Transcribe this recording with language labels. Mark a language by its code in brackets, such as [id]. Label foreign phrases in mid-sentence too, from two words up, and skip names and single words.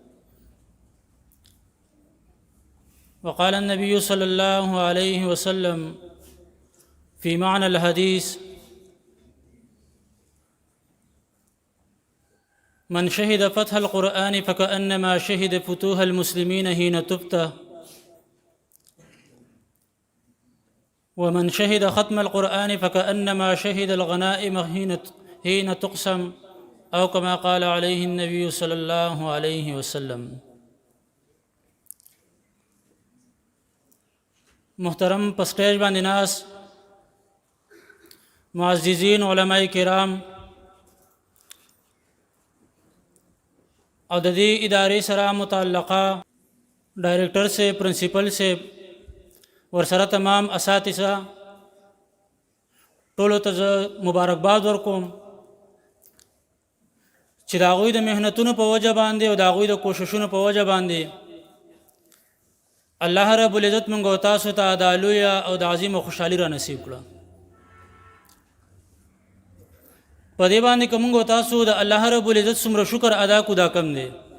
[ar] وقال النبي صلى الله عليه وسلم في معنى الحديث من شهد فتح القرآن فكأنما شهد فتوح المسلمين حين تفتح ومن شهد ختم القرآن فكأنما شهد الغنائم حين تقسم أو كما قال عليه النبي صلى الله عليه وسلم [ps] محترم پسٹیج باندې ناس معززین علماء کرام او د دې ادارې سره متعلقه ډایریکټر سے پرنسپل سے ورسره تمام اساتذه ټولو ته مبارکباد ورکوم چې د هغوی د محنتونو په وجه باندې او د هغوی د کوششونو په وجه باندې الله رب العزت موږ او تاسو ته د لویه او د عظیمه خوشحالي را نصیب کړه په دې باندې که موږ او تاسو د الله رب العزت څومره شکر ادا کو دا کم دی